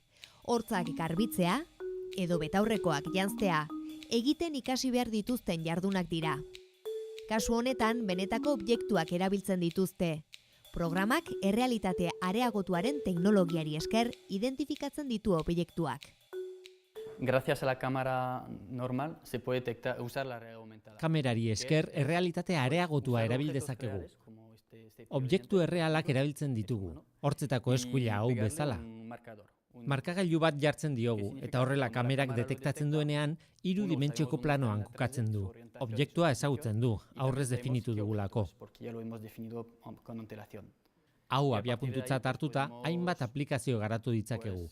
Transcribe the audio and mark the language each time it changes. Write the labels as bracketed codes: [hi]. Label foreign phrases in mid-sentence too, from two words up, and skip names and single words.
[eu] Hortzak garbitzea edo betaurrekoak janztea, egiten ikasi behar dituzten jardunak dira. Kasu honetan, benetako objektuak erabiltzen dituzte. Programak errealitate areagotuaren teknologiari esker identifikatzen ditu objektuak. [es] Gracias a la cámara normal se puede usar la realidad aumentada. [eu] Kamerari esker errealitate areagotua erabil dezakegu. Objektu errealak erabiltzen ditugu. Hortzetako eskuila hau bezala. Markagailu bat jartzen diogu, eta horrela kamerak detektatzen duenean, 3 dimentsioko planoan kokatzen du. objektua ezagutzen du, aurrez definitu dugulako. Hau abiapuntutzat hartuta, hainbat aplikazio garatu ditzakegu.